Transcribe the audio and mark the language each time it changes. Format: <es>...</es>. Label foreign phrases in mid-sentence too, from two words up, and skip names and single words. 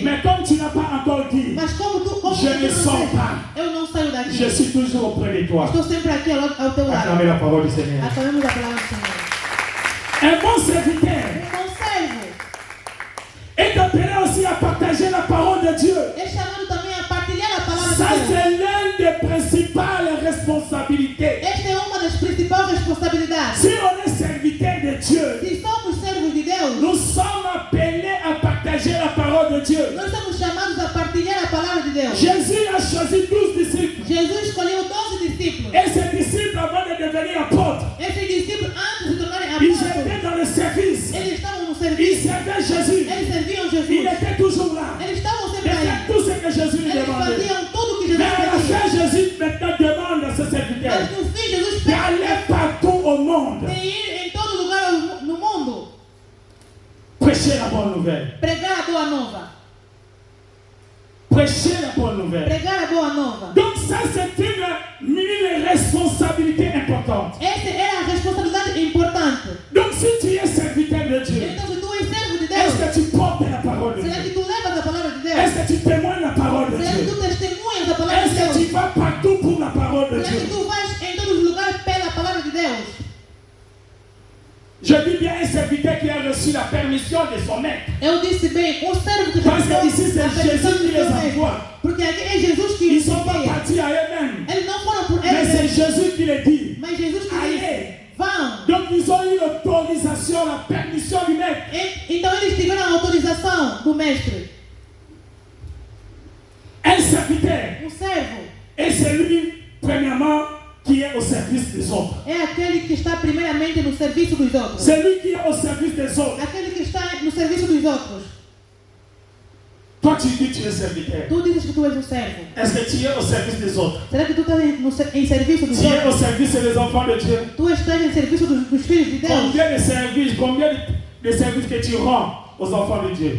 <fr>Mais comme tu n'as pas encore dit,</fr> <pt>Mas como</pt> <fr>Je</fr> <pt>tu</pt> <fr>ne</fr> <pt>não</pt> <fr>sors</fr> <pt>sei,</pt> <fr>pas.</fr> <pt>eu não saio daqui.</pt> <fr>je suis toujours auprès de toi.</fr> <pt>Estou sempre aqui ao teu lado.</pt> <fr>Acclamez la parole du Seigneur.</fr> <pt>Aclamemos a palavra do Senhor.</pt> <fr>Un bon serviteur</fr> <pt>Um servo</pt> <fr>est appelé aussi à partager la parole de Dieu.</fr> <pt>é chamado também a partilhar a palavra</pt> <fr>Ça,</fr> <pt>de Deus.</pt> <fr>c'est l'une des principales responsabilités.</fr> <pt>Esta é uma das principais responsabilidades.</pt> <fr>Si on est serviteur de Dieu,</fr> <pt>Se somos servos de Deus,</pt> <fr>nous sommes appelés à partager la parole de Dieu.</fr> <pt>nós somos chamados a partilhar a palavra de Deus.</pt> <fr>Jésus a choisi 12 disciples.</fr> <pt>Jesus escolheu 12 discípulos.</pt> <fr>Et ces disciples, avant de devenir apôtres,</fr> <pt>Esses discípulos, antes de se tornarem</pt> <fr>ils</fr> <pt>apóstolos,</pt> <fr>étaient dans le service.</fr> <pt>eles estavam no</pt> <fr>Ils</fr> <pt>serviço.</pt> <fr>servaient Jésus.</fr> <pt>Eles serviam</pt> <fr>Il</fr> <pt>Jesus.</pt> <fr>était toujours là.</fr> <pt>Eles estavam</pt> <fr>Il</fr> <pt>sempre aí.</pt> <fr>faisait tout ce que Jésus lui</fr> <pt>Eles</pt> <fr>demandait.</fr> <pt>faziam tudo o que</pt> <fr>Mais</fr> <pt>Jesus</pt> <fr>à la</fr> <pt>fazia.</pt> <fr>fin, Jésus maintenant demande à ses serviteurs</fr> <pt>Mas no fim, Jesus</pt> <fr>d'aller</fr> <pt>pede</pt> <fr>partout au monde,</fr> <pt>de ir em todo lugar no mundo,</pt> <fr>prêcher la bonne nouvelle.</fr> <pt>pregar a boa nova.</pt> <fr>Prêcher la bonne nouvelle.</fr> <pt>Pregar a boa nova.</pt> <fr>Donc ça, c'est une responsabilité importante.</fr> <pt>Essa é a responsabilidade importante.</pt> <fr>Donc si tu es serviteur de Dieu,</fr> <pt>Então, se tu és servo de</pt> <fr>est-ce</fr> <pt>Deus,</pt> <fr>que tu portes la parole de</fr> <pt>será que</pt> <fr>Dieu?</fr> <pt>tu levas a palavra de Deus?</pt> <fr>Est-ce que tu témoignes la parole de</fr> <pt>Será que</pt> <fr>Dieu?</fr> <pt>tu testemunhas a palavra de</pt> <fr>Est-ce que</fr> <pt>Deus?</pt> <fr>tu vas partout pour la parole de</fr> <pt>Será</pt> <fr>Dieu?</fr> <pt>que tu vais em todos os lugares pela palavra de Deus?</pt> <fr>Je dis bien un serviteur qui a reçu la permission de son maître.</fr> <pt>Eu disse bem, servo que</pt> <fr>Parce que</fr> <pt>recebeu</pt> <fr>ici, c'est</fr> <pt>a permissão</pt> <fr>Jésus qui</fr> <pt>do</pt> <fr>les</fr> <pt>seu mestre.</pt> <fr>envoie.</fr> <pt>Porque aqui é Jesus que</pt> <fr>Ils ne</fr> <pt>os</pt> <fr>sont pas</fr> <pt>envia.</pt> <fr>partis à eux-mêmes.</fr> <pt>Eles não foram por</pt> <fr>Mais</fr> <pt>eles</pt> <fr>c'est</fr> <pt>mesmos.</pt> <fr>Jésus qui les dit.</fr> <pt>Mas Jesus que</pt> <fr>Allez.</fr> <pt>disse, vão.</pt> <fr>Donc ils ont eu l'autorisation, la permission du maître.</fr> <pt>Então eles tiveram a autorização do mestre.</pt> <fr>Un serviteur</fr> <pt>Servo</pt> <fr>est celui, premièrement, qui est au service des autres.</fr> <pt>é aquele que está primeiramente no serviço dos outros.</pt> <fr>Celui qui est au service des autres.</fr> <pt>Aquele que está no serviço dos outros.</pt> <fr>Toi, tu dis que tu es serviteur.</fr> <pt>Tu dizes que tu és um servo.</pt> <fr>Est-ce que tu es au service des autres?</fr> <pt>Será que tu estás em serviço dos</pt> <fr>Tu es au</fr> <pt>outros?</pt> <fr>service des enfants de Dieu.</fr> <pt>Tu estás em serviço dos filhos de Deus?</pt> <fr>Combien de services que tu rends aux enfants de Dieu?</fr>